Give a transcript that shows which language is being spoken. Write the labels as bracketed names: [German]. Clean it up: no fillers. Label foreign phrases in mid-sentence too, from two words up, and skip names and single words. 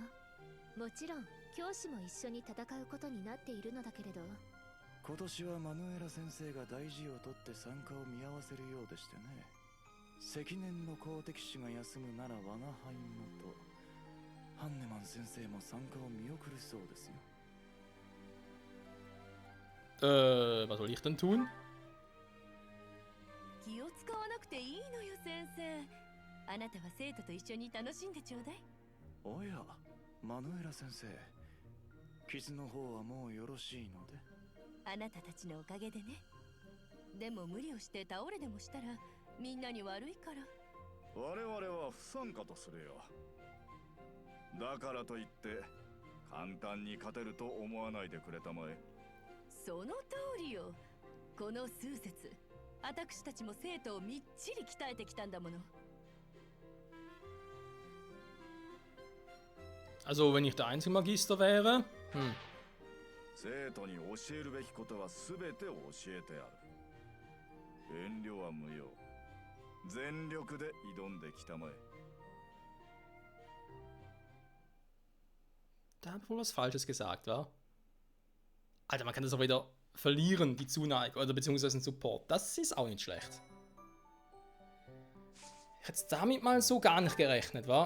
[Japanese] もちろん教師も一緒に戦うことになっているのだけれど、今年はマヌエラ先生が大事をとって参加を見合わせるようでしてね。積年の公敵士が休むなら我が輩もと、ハンネマン先生も参加を見送るそうですよ。 [German] Was soll ich denn tun? [Japanese] 気を使わなくていいのよ先生。あなたは生徒と一緒に楽しんでちょうだい。おや、マヌエラ先生、傷の方はもうよろしいので。あなたたちのおかげでね。でも無理をして倒れでもしたらみんなに悪いから。我々は不参加とするよ。だからといって簡単に勝てると思わないでくれたまえ。その通りよ。この数節、私たちも生徒をみっちり鍛えてきたんだもの。 [German] Also, wenn ich der einzige Magister wäre? [Japanese] 生徒に教えるべきことは全て教えてある。遠慮は無用。全力で挑んできたまえ。 [German] Da habe ich wohl was Falsches gesagt, wa? Alter, man kann das auch wieder verlieren, die Zuneigung, oder beziehungsweise den Support. Das ist auch nicht schlecht. Ich hätte damit mal so gar nicht gerechnet, wa?